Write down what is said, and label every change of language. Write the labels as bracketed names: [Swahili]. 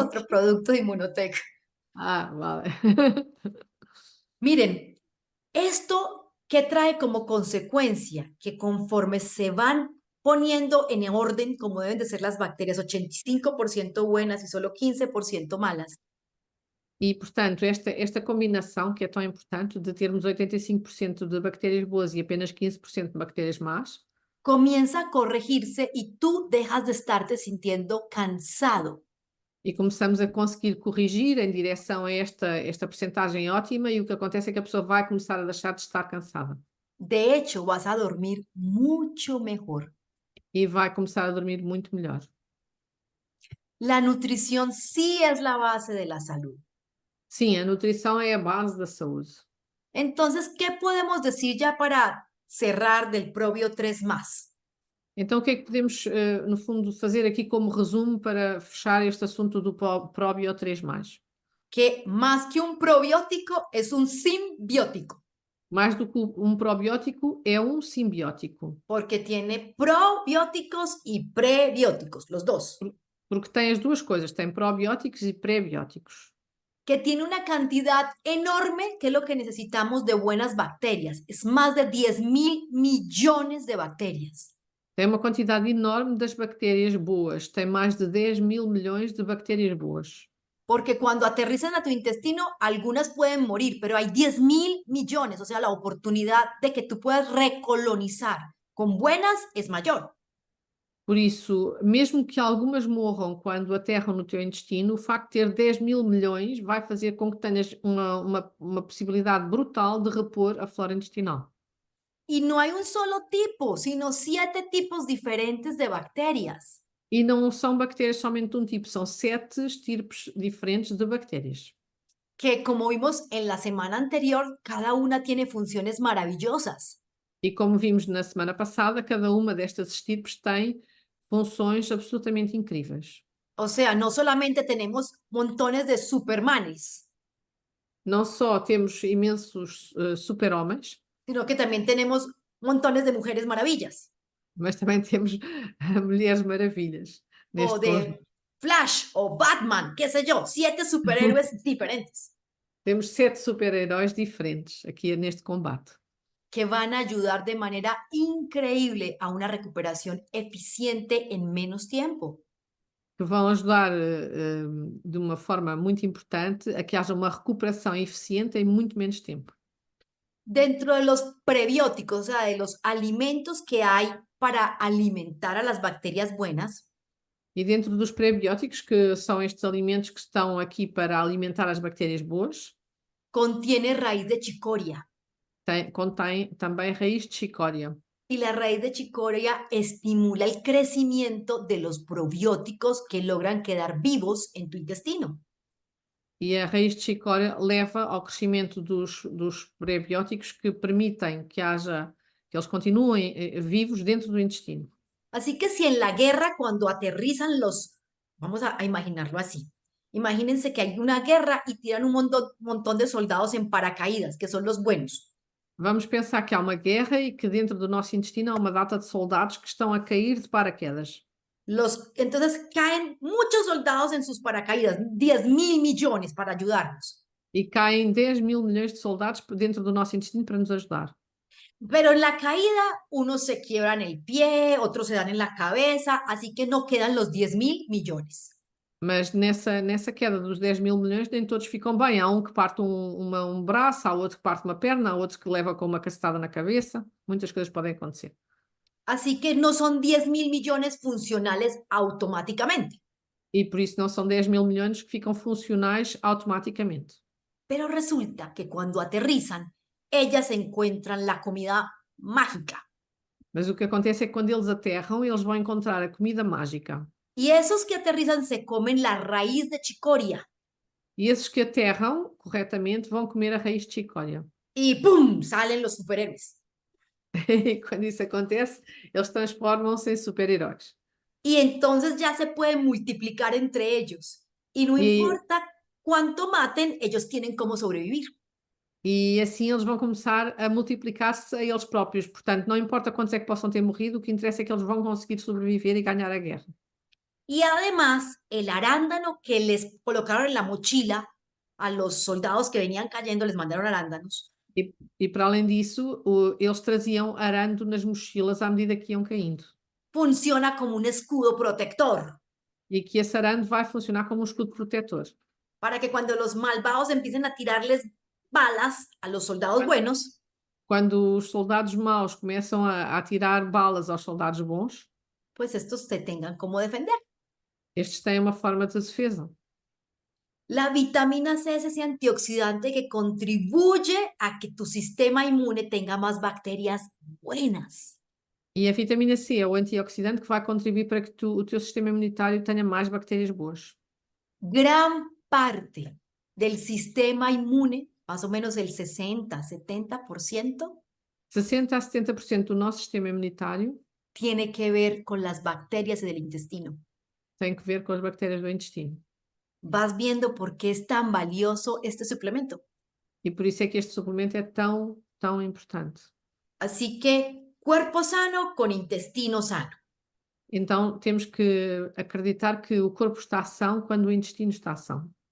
[Spanish] otro producto de Inmunotech. Ah, vale. Miren, esto que trae como consecuencia que conforme se van poniendo en orden como deben de ser las bacterias, 85% buenas y solo 15% malas, [Portuguese] E, portanto, esta combinação que é tão importante de termos 85% de bactérias boas e apenas 15% de bactérias más, [Spanish] comienza a corregirse y tú dejas de estarte sintiendo cansado. [Portuguese] e começamos a conseguir corrigir em direção a esta percentagem ótima, e o que acontece é que a pessoa vai começar a deixar de estar cansada. [Spanish] De hecho, vas a dormir mucho mejor. [Portuguese] E vai começar a dormir muito melhor. [Spanish] La nutrición sí es la base de la salud. [Portuguese] Sim, a nutrição é a base da saúde. [Spanish] Entonces, ¿qué podemos decir ya para cerrar del Probio 3+? [Portuguese] Então, o que é que podemos, no fundo, fazer aqui como resumo para fechar este assunto do Probio 3+? [Spanish] Que más que un probiótico es un simbiótico, [Portuguese] Mais do que um probiótico, é um simbiótico, [Spanish] porque tiene probióticos y prebióticos, los dos, [Portuguese] porque tem as duas coisas, tem probióticos e prebióticos, [Spanish] que tiene una cantidad enorme, que es lo que necesitamos de buenas bacterias. Es más de 10.000 millones de bacterias. [Portuguese] tem uma quantidade enorme das bactérias boas, tem mais de 10.000 milhões de bactérias boas. [Spanish] Porque cuando aterrizan a tu intestino, algunas pueden morir, pero hay 10.000 millones, o sea, la oportunidad de que tú puedas recolonizar con buenas es mayor. [Portuguese] Por isso, mesmo que algumas morram quando aterram no teu intestino, o facto de ter 10.000 milhões vai fazer com que tenhas uma possibilidade brutal de repor a flora intestinal. [Spanish] Y no hay un solo tipo, sino 7 tipos diferentes de bacterias. [Portuguese] E não são bactérias somente de um tipo, são 7 estirpes diferentes de bactérias. [Spanish] Que como vimos en la semana anterior, cada una tiene funciones maravillosas. [Portuguese] E como vimos na semana passada, cada uma destas estirpes tem funções absolutamente incríveis. [Spanish] O sea, no solamente tenemos montones de supermanes, [Portuguese] Não só temos imensos super-homens, [Spanish] sino que también tenemos montones de mujeres maravillas. [Portuguese] mas também temos mulheres maravilhas [Spanish] O [Portuguese] neste conjunto. [Spanish] de Flash o Batman, qué sé yo, 7 superhéroes diferentes [Portuguese] Temos 7 super-heróis diferentes aqui neste combate, [Spanish] que van a ayudar de manera increíble a una recuperación eficiente en menos tiempo. [Portuguese] que vão ajudar de uma forma muito importante a que haja uma recuperação eficiente em muito menos tempo. [Spanish] Dentro de los prebióticos, o sea, de los alimentos que hay para alimentar a las bacterias buenas, [Portuguese] E dentro dos prebióticos, que são estes alimentos que estão aqui para alimentar as bactérias boas, [Spanish] contiene raíz de chicoria. [Portuguese] contém também raiz de chicória. [Spanish] Y la raíz de chicoria estimula el crecimiento de los probióticos que logran quedar vivos en tu intestino. [Portuguese] E a raiz de chicória leva ao crescimento dos prebióticos que permitem que eles continuem vivos dentro do intestino. [Spanish] Así que si en la guerra, cuando aterrizan vamos a imaginarlo así, Imagínense que hay una guerra y tiran un montón de soldados en paracaídas, que son los buenos. [Portuguese] Vamos pensar que há uma guerra e que dentro do nosso intestino há uma data de soldados que estão a cair de paraquedas. [Spanish] Entonces caen muchos soldados en sus paracaídas, 10.000 millones para ayudarnos. [Portuguese] E caem 10 mil milhões de soldados dentro do nosso intestino para nos ajudar. [Spanish] Pero en la caída, unos se quiebran el pie, otros se dan en la cabeza, así que no quedan los 10.000 millones. [Portuguese] Mas nessa queda dos 10 mil milhões, nem todos ficam bem. Há um que parte um braço, há outro que parte uma perna, há outro que leva com uma cacetada na cabeça. Muitas coisas podem acontecer. [Spanish] Así que no son 10.000 millones funcionales automáticamente. [Portuguese] E por isso não são 10 mil milhões que ficam funcionais automaticamente. [Spanish] Pero resulta que cuando aterrizan, ellas encuentran la comida mágica. [Portuguese] Mas o que acontece é que quando eles aterram, eles vão encontrar a comida mágica. [Spanish] Y esos que aterrizan se comen la raíz de chicoria. [Portuguese] E esses que aterram corretamente vão comer a raiz de chicória. [Spanish] Y ¡pum! Salen los superhéroes. [Portuguese] E quando isso acontece, eles transformam-se em super-heróis. [Spanish] Y entonces ya se pueden multiplicar entre ellos. Y no Y- importa cuánto maten, ellos tienen cómo sobrevivir. [Portuguese] E assim eles vão começar a multiplicar-se a eles próprios. Portanto, não importa quantos é que possam ter morrido, o que interessa é que eles vão conseguir sobreviver e ganhar a guerra. [Spanish] Y además, el arándano que les colocaron en la mochila a los soldados que venían cayendo, les mandaron arándanos. [Portuguese] E para além disso, eles traziam arando nas mochilas à medida que iam caindo. [Spanish] Funciona como un escudo protector [Portuguese] E que esse arando vai funcionar como um escudo protetor. [Spanish] para que cuando los malvados empiecen a tirarles balas a los soldados buenos, [Portuguese] Quando os soldados maus começam a atirar balas aos soldados bons, [Spanish] pues estos se tengan como defender. [Portuguese] estes têm uma forma de defesa. [Spanish] La vitamina C es ese antioxidante que contribuye a que tu sistema inmune tenga más bacterias buenas. [Portuguese] E a vitamina C é o antioxidante que vai contribuir para que o teu sistema imunitário tenha mais bactérias boas. [Spanish] Gran parte del sistema inmune, más o menos el 60-70%, [Portuguese] 60 a 70% do nosso sistema imunitário [Spanish] tiene que ver con las bacterias del intestino. [Portuguese] tem que ver com as bactérias do intestino. [Spanish] Vas viendo por qué es tan valioso este suplemento. [Portuguese] E por isso é que este suplemento é tão, tão importante. [Spanish] Así que cuerpo sano con intestino sano. [Portuguese] Então temos que acreditar que o corpo está são quando o intestino está são.